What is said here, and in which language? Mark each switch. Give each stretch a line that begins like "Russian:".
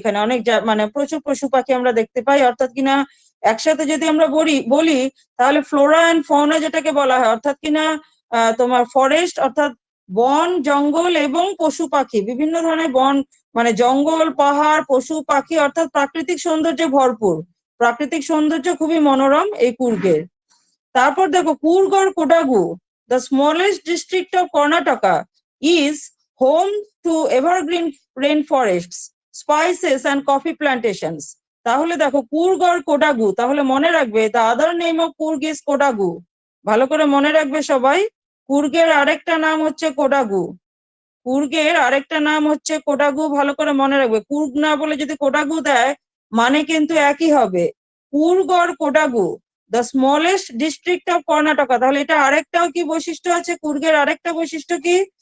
Bangla: এখানে অনেক মানে প্রচুর পশু পাখি আমরা দেখতে পাই। অর্থাৎ কিনা একসাথে যদি আমরা বলি তাহলে ফ্লোরা অ্যান্ড ফৌনা যেটাকে বলা হয়, অর্থাৎ কিনা তোমার ফরেস্ট অর্থাৎ বন জঙ্গল এবং পশু পাখি, বিভিন্ন ধরনের বন মানে জঙ্গল পাহাড় পশু পাখি, অর্থাৎ প্রাকৃতিক সৌন্দর্যে ভরপুর, প্রাকৃতিক সৌন্দর্য খুবই মনোরম এই কুর্গের। তারপর দেখো
English: Coorg or Kodagu, the smallest district of Karnataka, is home to evergreen rainforests, spices and coffee plantations.
Bangla: তাহলে দেখো কুর্গ or কোডাগু, তাহলে মনে রাখবে
English: the other name of Coorg is
Bangla: Kodagu. ভালো করে মনে রাখবে সবাই, কুর্গের আরেকটা নাম হচ্ছে কোডাগু, কুর্গের আরেকটা নাম হচ্ছে কোডাগু। ভালো করে মনে রাখবে, কুর্গ না বলে যদি কোডাগু দেয় মানে কিন্তু একই হবে, Coorg or Kodagu
English: The smallest district of Karnataka.
Bangla: তাহলে এটা আরেকটাও কি বৈশিষ্ট্য আছে, কুর্গের আরেকটা বৈশিষ্ট্য কি,